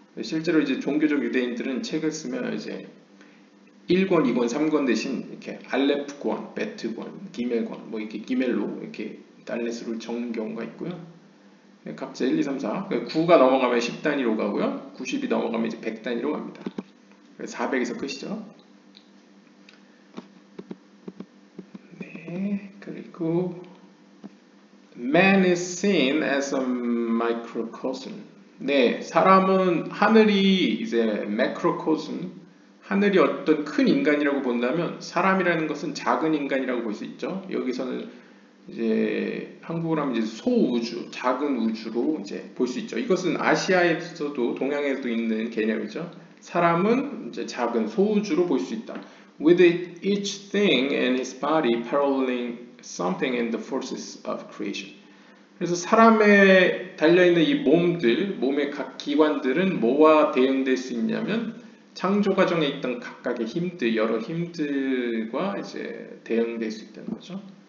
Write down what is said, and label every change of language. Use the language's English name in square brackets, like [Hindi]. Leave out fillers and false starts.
[Korean] 실제로 이제 종교적 유대인들은 책을 쓰면 이제 1권, 2권, 3권 대신 이렇게 알레프권, 베트권, 기멜권, 뭐 이렇게 기멜로 이렇게 달렛으로 적는 경우가 있고요. 각자 1, 2, 3, 4. 9가 넘어가면 10단위로 가고요. 90이 넘어가면 이제 100단위로 갑니다. 400에서 끝이죠. 네, 그리고 [English] Man is seen as a microcosm. [Korean] 네, 사람은 하늘이 이제 macrocosm 하늘이 어떤 큰 인간이라고 본다면 사람이라는 것은 작은 인간이라고 볼 수 있죠. 여기서는 이제 한국어로 하면 이제 소우주, 작은 우주로 이제 볼 수 있죠. 이것은 아시아에서도 동양에도 있는 개념이죠. 사람은 이제 작은 소우주로 볼 수 있다. [English] With each thing and his body paralleling something in the forces of creation. [Korean] 그래서 사람에 달려있는 이 몸의 각 기관들은 뭐와 대응될 수 있냐면 창조 과정에 있던 각각의 여러 힘들과 이제 대응될 수 있다는 거죠.